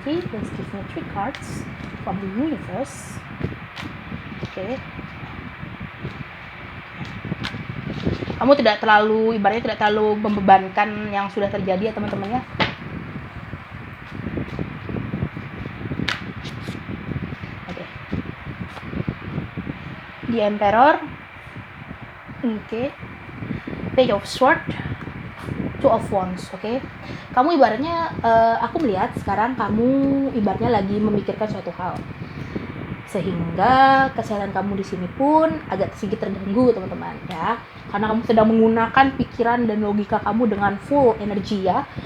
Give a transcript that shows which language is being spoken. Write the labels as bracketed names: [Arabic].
[English] Please give me 3 cards from the universe. [Indonesian] Oke. Kamu tidak terlalu, ibaratnya tidak terlalu membebankan yang sudah terjadi ya teman-teman ya. Oke. [English] The Emperor. Oke. Page of Swords, Two of Wands. [Indonesian] Oke. Kamu ibaratnya aku melihat sekarang kamu ibaratnya lagi memikirkan suatu hal, sehingga kesehatan kamu di sini pun agak sedikit terganggu teman-teman ya, karena kamu sedang menggunakan pikiran dan logika kamu dengan full energi ya.